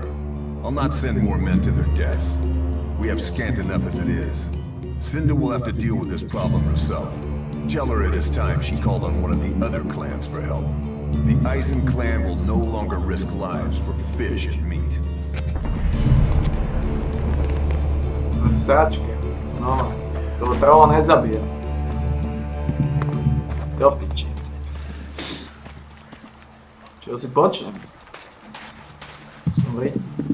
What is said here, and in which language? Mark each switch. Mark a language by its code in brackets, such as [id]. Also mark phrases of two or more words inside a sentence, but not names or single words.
[en] I'll not send more men to their deaths. We have scant enough as it is. Cinda will have to deal with this problem herself. Tell her it is time she called on one of the other clans for help. The Eisen clan will no longer risk lives for fish and meat. [sk] Vsáčke, znova. Toho trolla nezabije. Do piči. Čo si počnem? Som v riti.